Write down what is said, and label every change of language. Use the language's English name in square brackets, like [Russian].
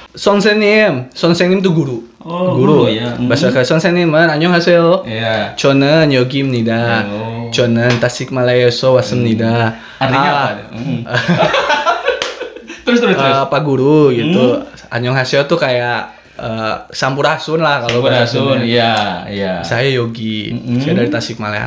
[Indonesian] 선생님 itu guru. Oh, guru ya. [Korean] Bahasa 선생님은 안녕하세요. [Indonesian] Iya. [Korean] 저는 여기입니다. Oh. 저는 타식말라야에서 왔습니다. [Indonesian] Artinya apa? Terus. Pak Guru gitu. 안녕하세요 tuh kayak sampurasun lah kalau bahasa Sampurasun, Sunda. iya. Saya Yogi, saya dari Tasikmalaya.